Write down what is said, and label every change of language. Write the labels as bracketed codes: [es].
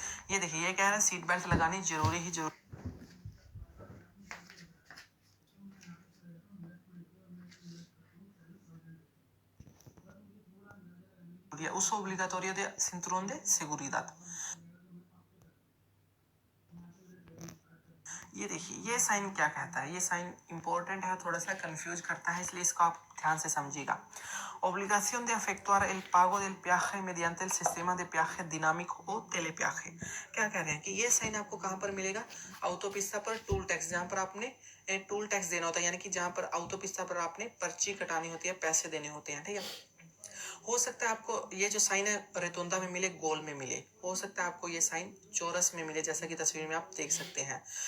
[hi] ये देखिए, ये कह रहा है सीट बेल्ट लगानी जरूरी ही जरूरी है, [es] uso obligatorio de cinturón de seguridad। [hi] ये देखिए, ये साइन क्या कहता है, ये साइन इंपॉर्टेंट है, थोड़ा सा कंफ्यूज करता है, इसलिए इसको आप ध्यान से समझिएगा। [es] Obligación de efectuar el pago del peaje mediante el sistema de peaje dinámico o telepeaje। [hi] क्या कह रहे हैं कि ये साइन आपको कहाँ पर मिलेगा, ऑटोपिस्ता पर टूल टैक्स, जहाँ पर आपने टूल टैक्स देना होता है, यानी कि जहाँ पर ऑटोपिस्ता पर आपने पर्ची कटानी होती है, पैसे देने होते हैं, ठीक है। हो सकता है आपको ये जो साइन है रेतुंदा में मिले, गोल में मिले, हो सकता है आपको ये साइन चौरस में मिले, जैसा कि तस्वीर में आप देख सकते हैं।